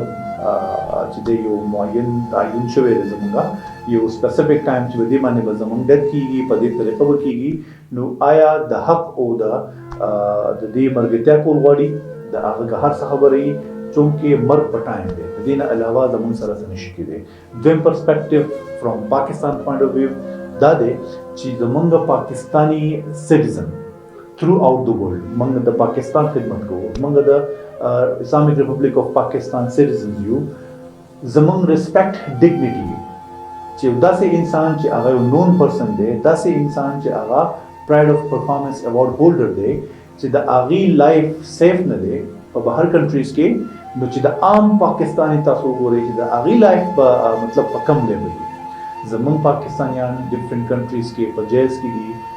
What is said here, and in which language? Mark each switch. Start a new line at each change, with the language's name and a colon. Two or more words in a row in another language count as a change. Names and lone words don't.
Pashto: چې دی یو معین تعین شوی دی زمونږ یو
English: specific time
Pashto: چې په دې باندې به زمونږ ډیت کېږي په دې طریقه به کېږي نو آیا د حق او د دې ملګرتیا کول غواړي د هغه هر څه خبرې چونکې مرګ په ټایم دی د دې نه علاوه زمونږ سره څه نشي کېدی دویم
English: perspective from Pakistan point of view
Pashto: دا دی چې زمونږ پاکستانی سټیزن
English: through out the world
Pashto: موږ د پاکستان خدمت کوو موږ د اسلامیک ریپبلیک اف پاکستان سټیزنز یو زمونږ
English: respect dignity
Pashto: چې داسې انسان چې هغه یو
English: known person
Pashto: دی داسې انسان چې هغه
English: Pride of Performance award holder
Pashto: دی چې د هغې
English: life safe
Pashto: نه دی په بهر کنټریز کې نو چې د عام پاکستاني تاسو وګورئ چې د هغې لایف به مطلب په کم لیول وي زمونږ پاکستانیان
English: different countries
Pashto: کې په جیلز کې دي